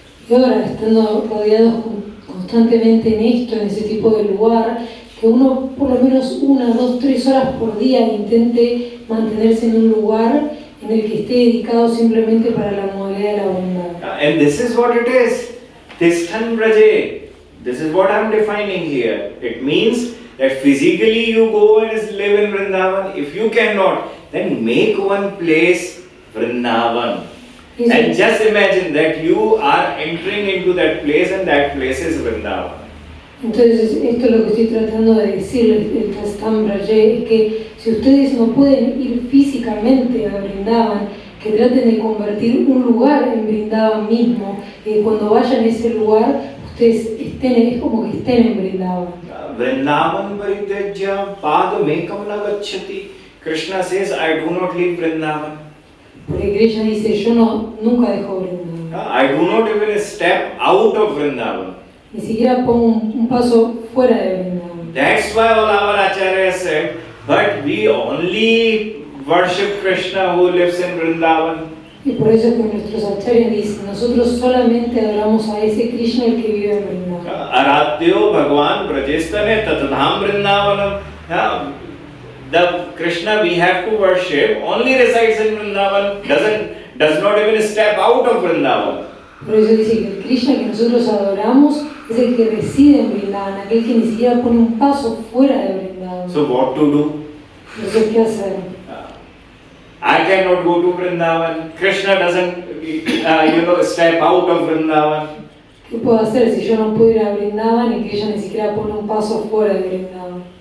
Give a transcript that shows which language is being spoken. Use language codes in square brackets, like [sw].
[es] Y ahora, estando rodeados constantemente en esto, en ese tipo de lugar, que uno por lo menos 1, 2, 3 horas por día intente mantenerse en un lugar en el que esté dedicado simplemente para la modalidad de la bondad. [en] And this is what it is. [sa] Tishtan Braje. [en] This is what I'm defining here. It means that physically you go and live in Vrindavan. If you cannot, then make one place Vrindavan. And just imagine that you are entering into that place and that place is Vrindavan. [es] Entonces, esto es lo que estoy tratando de decirles, el Tastam Braje, es que si ustedes no pueden ir físicamente a Vrindavan, que traten de convertir un lugar en Vrindavan mismo, y cuando vayan a ese lugar, ustedes es como que estén en Vrindavan. [sa] Vrindavan Paritejya Padamekam Nagacchati. [en] Krishna says, I do not leave Vrindavan. [es] Porque Krishna dice, yo nunca dejo Vrindavan. [en] I do not even step out of Vrindavan. [es] Ni siquiera pongo un paso fuera de Vrindavan. [en] That's why all our acharyas said, but we only worship Krishna who lives in Vrindavan. [es] Y por eso es que nuestros acharyas dicen, nosotros solamente adoramos a ese Krishna el que vive en Vrindavan. [sa] Aradhyo Bhagwan Brajestane Tatadham Vrindavanam. [en] The Krishna we have to worship only resides in Vrindavan, does not even step out of Vrindavan. [es] Por eso dice que el Krishna que nosotros adoramos es el que reside en Vrindavan, aquel que ni siquiera pone un paso fuera de Vrindavan. [en] So what to do? [es] Entonces, ¿qué hacer? [en] I cannot go to Vrindavan. Krishna doesn't step out of Vrindavan. [es] ¿Qué puedo hacer si yo no puedo ir a Vrindavan y que ella ni siquiera pone un paso fuera de Vrindavan?